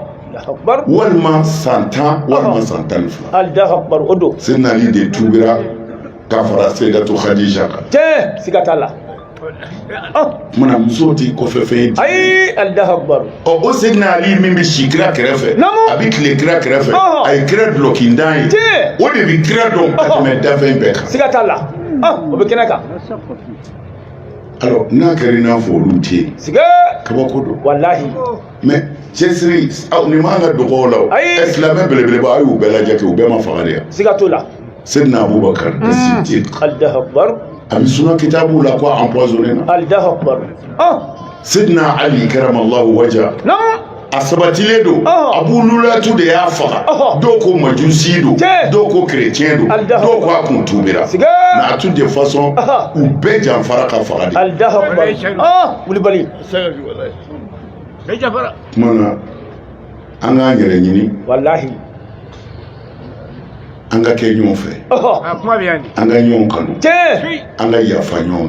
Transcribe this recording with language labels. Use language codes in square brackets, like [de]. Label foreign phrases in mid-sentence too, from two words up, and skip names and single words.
[bm] walima san 10 walima san 12 Seydina Ali de tubira k'a fara Seyidatu Khadija kan mana muso ti kɔfɛ fɛn ye o Seydina Ali min bɛ si kira kɛrɛfɛ a bɛ tile kira kɛrɛfɛ a ye kira dulɔki dan ye o de bɛ kira dɔn ka tɛmɛ dafɛn bɛɛ kan alors n'a kɛra n'a fɔ olu tɛ yen siga kabako don wallahi mais cɛsiri aw ni man ka dɔgɔ o la silamɛ belebeleba a y'u bɛɛ lajɛ kɛ u bɛɛ ma faga de yan siga t'o la Seydina Abubakar Siddiq [ar] الله أكبر [bm] a bɛ sunan kitabu la ko a empoisonné na [ar] الله أكبر [bm] Seydina Ali [ar] كرم الله وجهه [bm] a sabatilen don Abu Lulatu de y'a faga dɔw ko majusi don dɔw ko chrétien don dɔw ko a kun tubira [fr] mais à toutes les façons [bm] u bɛɛ janfara ka faga de [ar] الله أكبر Kulibali [bm] kuma na an k'an yɛrɛ ɲini wallahi an ka kɛ ɲɔgɔn fɛ an ka ɲɔgɔn kanu an ka yafa ɲɔgɔn